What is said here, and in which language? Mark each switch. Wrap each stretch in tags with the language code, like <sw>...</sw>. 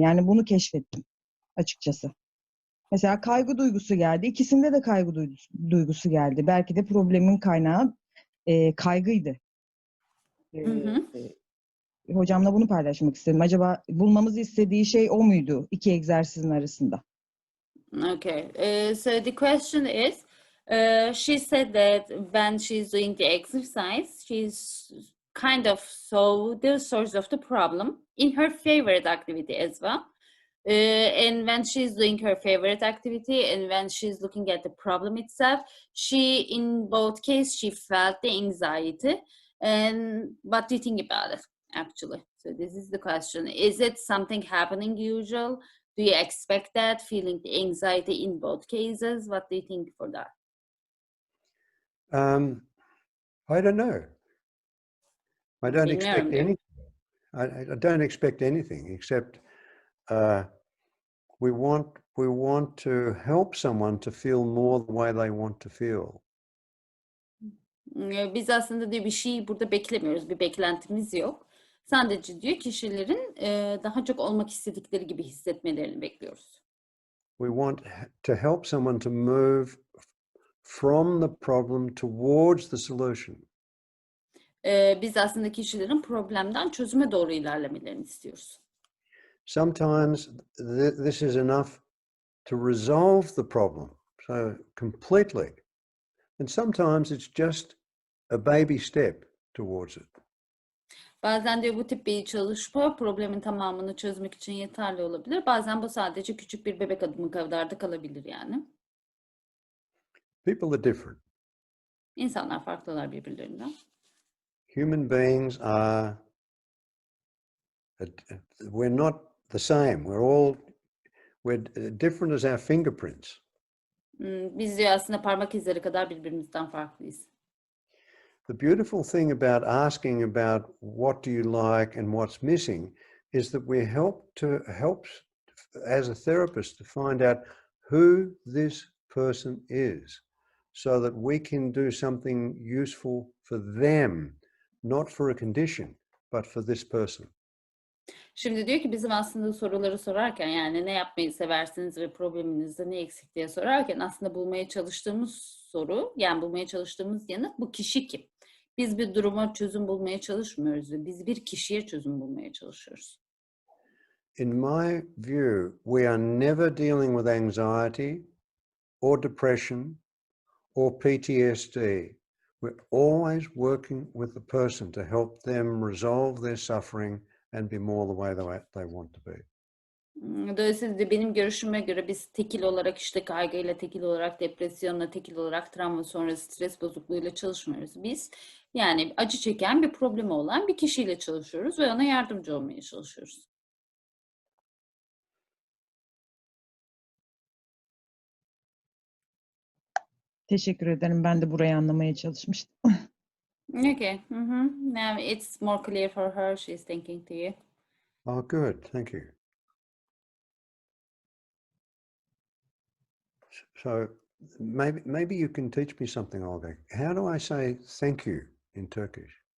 <tr>Yani bunu keşfettim açıkçası. Mesela kaygı duygusu geldi. İkisinde de kaygı duygusu geldi. Belki de problemin kaynağı kaygıydı. Hocamla bunu paylaşmak istedim. Acaba bulmamızı istediği şey o muydu iki egzersizin arasında?</tr> <en>Okay. So the question is, she said that when she's doing the exercise, she's kind of saw the source of the problem in her favorite activity as well. And when she's doing her favorite activity and when she's looking at the problem itself, in both cases, she felt the anxiety. And what do you think about it, actually? So this is the question. Is it something happening usual? Do you expect that, feeling the anxiety in both cases? What do you think for that? I don't know. I don't expect</en> <tr>Bilmiyorum diyor.</tr> <en>anything. I don't expect anything except we want to help someone to feel more the way they want to feel.</en> <tr>Biz aslında diyor bir şey burada beklemiyoruz, bir beklentimiz yok. Sadece diyor kişilerin daha çok olmak istedikleri gibi hissetmelerini bekliyoruz.</tr> <en>We want to help someone to move from the problem towards the solution.</en> <tr>Biz aslında kişilerin problemden çözüme doğru ilerlemelerini istiyoruz.</tr> <en>Sometimes this is enough to resolve the problem, so completely. And sometimes it's just a baby step towards it.</en> <tr>Bazen diyor bu tip bir çalışma problemin tamamını çözmek için yeterli olabilir. Bazen bu sadece küçük bir bebek adımı kadar da kalabilir yani.</tr> <en>People are different.</en> <tr>İnsanlar farklılar birbirlerinden.</tr> <en>Human beings are, we're not the same. We're different as our fingerprints.</en> <tr>Biz diyor aslında parmak izleri kadar birbirimizden farklıyız.</tr> <en>The beautiful thing about asking about what do you like and what's missing is that we help as a therapist to find out who this person is, so that we can do something useful for them, not for a condition, but for this person.</en> <tr>Şimdi diyor ki bizim aslında soruları sorarken, yani ne yapmayı seversiniz ve probleminizde ne eksik diye sorarken aslında bulmaya çalıştığımız soru, yani bulmaya çalıştığımız yanıt bu kişi kim? Biz bir duruma çözüm bulmaya çalışmıyoruz ve biz bir kişiye çözüm bulmaya çalışıyoruz.</tr> <en>In my view, we are never dealing with anxiety or depression or PTSD. We're always working with the person to help them resolve their suffering and be more the way they want to be.</en> <tr>Dolayısıyla benim görüşüme göre biz tekil olarak işte kaygıyla, tekil olarak depresyonla, tekil olarak travma sonrası stres bozukluğuyla çalışmıyoruz. Biz yani acı çeken bir problemi olan bir kişiyle çalışıyoruz ve ona yardımcı olmaya çalışıyoruz. Teşekkür ederim. Ben de burayı anlamaya çalışmıştım.</tr> <en>Okay. Now it's more clear for her. She's thinking to you. Oh, good. Thank you. So maybe you can teach me something, Olga. How do I say thank you in Turkish?</en>